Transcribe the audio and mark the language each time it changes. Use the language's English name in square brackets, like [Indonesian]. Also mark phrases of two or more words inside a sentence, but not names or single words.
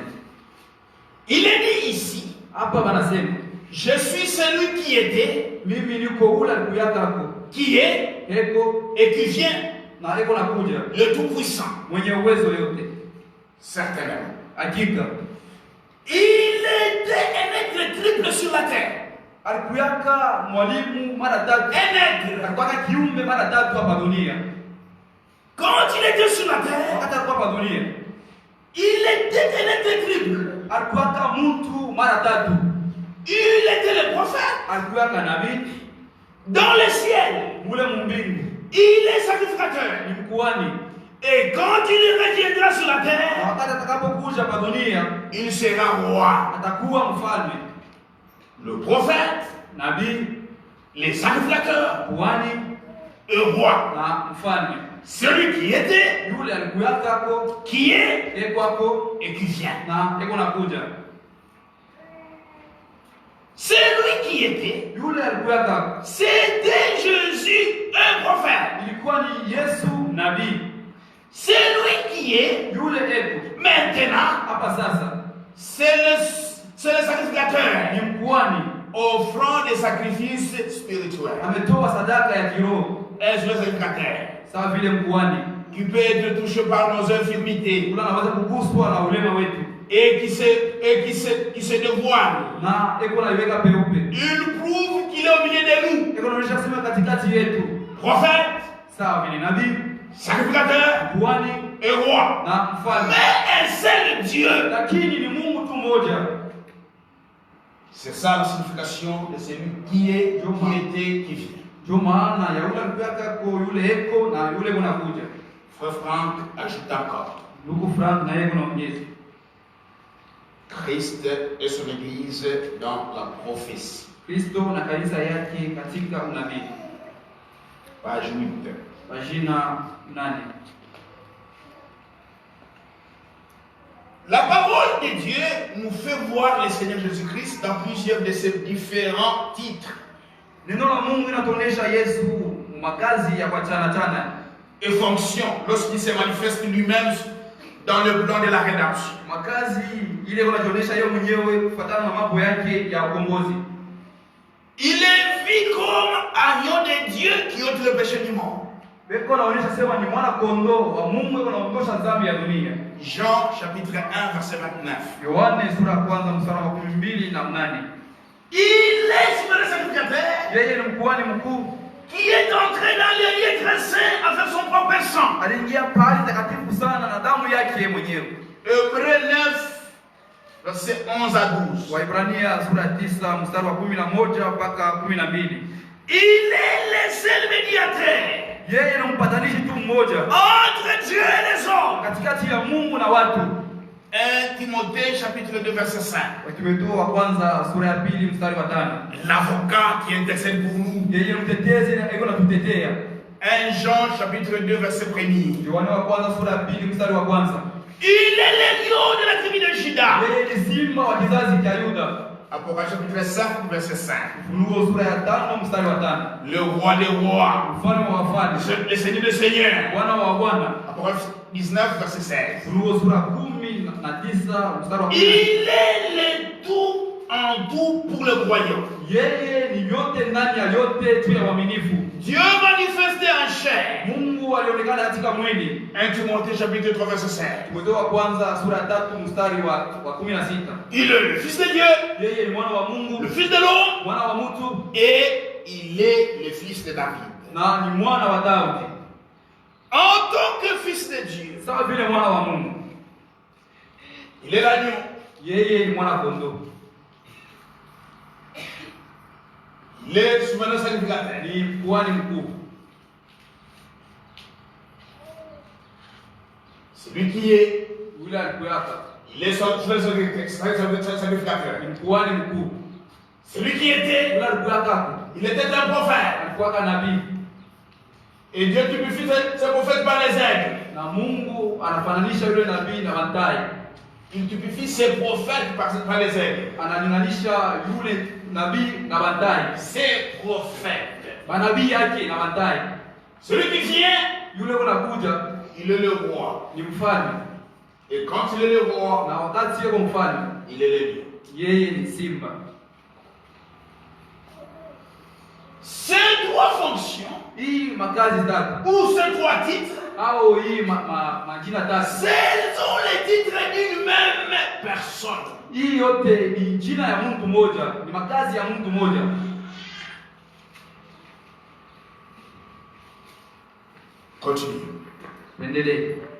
[French] Il est dit ici, je suis celui qui était, qui est et qui vient, le Tout-Puissant. Certainement. Il était un être triple sur la terre. [Swahili] Alikuyaka mwalimu mara tatu. Alikuwa kiumbe mara tatu hapa dunia. [French] Quand il était sur la terre, [Swahili] wakati alikuwa hapa dunia, [French] il était triple. [Swahili] Alikuwa mtu mara tatu. [French] Il était le prophète. [Swahili] Alikuwa nabii. [French] Dans le ciel, [Swahili] mule mbingu. [French] Il est sacrificateur. [Swahili] Ni mkuhani. [French] Et quand il reviendra sur la terre, [Swahili] wakati atakapokuja hapa dunia, [French] il sera roi. [Swahili] Atakuwa mfalme. [French] Le prophète, [Swahili] nabii, [French] les sacrificateurs, [Swahili] kuhani, [French] et roi. [Swahili] Na mfalme. [French] Celui qui était, [Swahili] yule alikuwa [French] qui est, et qui vient. [Swahili] Na nakuja. [French] Celui qui était, [Swahili] yule alikuwa [French] c'était Jésus, un prophète. [Swahili] Ilikuwa ni Yesu, nabii. [French] Celui qui est, [Swahili] yule [French] maintenant, [Swahili] hapa sasa, [French] c'est le sacrificateur. [Swahili] Ni mkuhani, [French] offrant des sacrifices spirituels. [Swahili] Ametoa sadaka ya kiroho. [French] Est le sacrificateur. [Swahili] Sawa vile mkuhani, [French] qui peut être touché par nos infirmités. [Swahili] Unaweza kuguswa na ulema wetu. [French] Et qui se dévoile. [Swahili] Na iweka peupe. [French] Il prouve qu'il est au milieu de nous. [Swahili] Anaonyesha sema katikati yetu. [French] Prophète, [Swahili] sawa vile nabii, [French] sacrificateur, [Swahili] kuhani, [French] et roi. [Swahili] Na mfalme. [French] Mais un seul Dieu. [Swahili] Lakini ni Mungu tu mmoja. [French] C'est ça la signification de celui qui est, qui était, qui vient. [Swahili] Ndio maana ya yule alikuwa kwa yule eko na yule unakuja. [French] Frère Franck ajoute encore. [Swahili] Ndugu Frank na yeye anaongeza. [French] Christ et son église dans la prophétie. [Swahili] Kristo na kanisa yake katika unabii. [French] Page 8. [Swahili] Pagina 8. [French] La parole de Dieu nous fait voir le Seigneur Jésus-Christ dans plusieurs de ses différents titres. [Swahili] Neno la Mungu linatuonesha Yesu makazi ya kuachana [French] et fonctions lorsqu'il se manifeste lui-même dans le plan de la rédemption. [Swahili] Makazi ile kunaonyesha yeye mwenyewe kufuatana na mambo yake ya ukombozi. [French] Il est vu comme agneau de Dieu qui ôte le péché du monde. [Swahili] Beko naonyesha sema ni mwana kondoo wa Mungu anaondosha dhambi ya dunia. [French] Jean chapitre 1 verset 29. [Swahili] Yohane sura ya kwanza mstari wa 12 [French] Il est le sacrificateur. [Swahili] Yeye ni mkuhani mkuu [French] qui est entré dans les lieux très saints avec son propre sang. [Swahili] Aliingia pale takatifu sana na damu yake mwenyewe. [French] Hébreux 9 verset 11 à 12. [Swahili] Waibrania sura 9 mstari wa 11 mpaka 12. [French] Il est le seul médiateur. [Swahili] Yeye ni mpatanishi tu mmoja [French] entre Dieu et les hommes. [Swahili] Katikati ya Mungu na watu. [French] 1 Timothée chapitre 2 verset 5. [Swahili] Timotheo wa kwanza sura ya 2 mstari wa 5. [French] L'avocat qui intercède pour nous. [Swahili] Yeye mtetezi na yuko anatutetea. [French] 1 Jean chapitre 2 verset 1. [Swahili] Yohana wa kwanza sura ya 2 mstari wa kwanza. [French] Il est le lion de la tribu de Juda. [Swahili] Yeye ni simba wa kizazi cha Yuda. [French] Apocalypse chapitre 5 verset 5. [Swahili] Ufunuo sura ya 5 mstari wa 5. [French] Le roi des rois. [Swahili] Mfalme wa wafalme. [French] Le Seigneur des seigneurs. [Swahili] Bwana wa bwana. [French] Apocalypse 19 verset 16. [Swahili] Ufunuo sura 19 mstari wa 10. [French] Il est le tout en tout pour le royaume. [Swahili] Yeye ni yote ndani ya yote tu ya uaminifu. [French] Dieu manifesté en chair. [Swahili] Mungu alionekana katika mwili. [French] 1 Timothée chapitre 3 verset 5. [Swahili] Timotheo wa kwanza sura 3 mstari wa 16. [French] Il est le fils de Dieu. [Swahili] Yeye ni mwana wa Mungu. [French] Le fils de l'homme. [Swahili] Mwana wa mtu. [French] Et il est le fils de David. [Swahili] Na ni mwana wa Daudi. [French] En tant que fils de Dieu. [Swahili] Sawa vile mwana wa Mungu. [French] Il est l'agneau. [Swahili] Yeye ni mwana kondoo. [French] Il est souverain sacrificateur. [Swahili] Ni kuhani mkuu. [French] Celui qui est. [Swahili] Yule alikuwa. [French] Il est souverain sacrificateur. [Swahili] Ni kuhani mkuu. [French] Celui qui était. [Swahili] Yule alikuwa. [French] Il était un prophète. [Swahili] Alikuwa nabii. [French] Et Dieu typifie ce prophète par les aigles. [Swahili] Na Mungu anafananisha yule nabii na matai. [French] Il typifie ses prophètes par les aigles. [Swahili] Analinganisha yule nabii na matai. [French] Ses prophètes. [Swahili] Manabii yake na matai. [French] Celui qui vient, [Swahili] yule unakuja, [French] il est le roi. [Swahili] Ni mfalme. [French] Et quand il est le roi, [Swahili] na wakati yeye mfalme, [French] il est le lion. [Swahili] Yeye ni simba. [French] Ces trois fonctions, [Swahili] hii makazi tatu, [French] ou ces trois titres, Ce sont les titres d'une même personne. Continue.